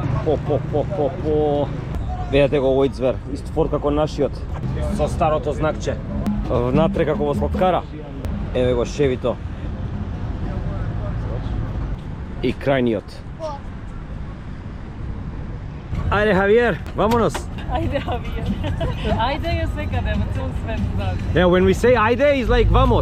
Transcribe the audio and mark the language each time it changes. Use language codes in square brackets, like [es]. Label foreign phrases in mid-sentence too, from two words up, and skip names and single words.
[mk] Видете го овој звер, ист Ford како нашиот, со старото знакче. Внатре како во сладкара. Еве го Шевито. И крајниот. Ајде, Хавиер, vamos. Ajde, Javier. [sr] Ajde je sekade, po celom svetu, da. [en] Yeah, when we say ajde, it's like vamos.